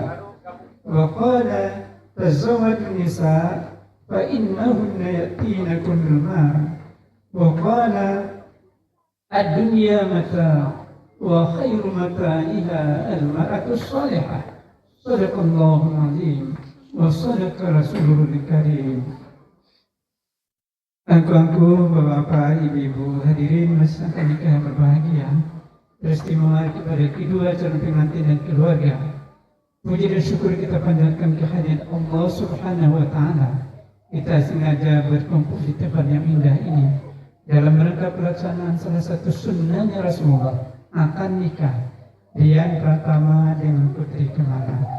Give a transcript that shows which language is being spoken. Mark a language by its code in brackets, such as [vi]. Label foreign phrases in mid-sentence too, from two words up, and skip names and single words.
[ar] وقال: تزوجوا النساء فإنهن يأتينكم المال. وقال: الدنيا متاع وخير متاعها المرأة الصالحة. صدق الله العظيم وصدق رسوله الكريم. [id] Angku-angku, bapak-bapak, ibu-ibu, hadirin masyarakat nikah yang berbahagia, beristimewa kepada kedua calon pengantin dan keluarga. Puji dan syukur kita panjatkan kehadiran Allah [ar] سبحانه وتعالى. [id] Kita sengaja berkumpul di tempat yang indah ini dalam rangka pelaksanaan salah satu sunnahnya Rasulullah akan nikah Dian Pratama dengan Putri Kemala.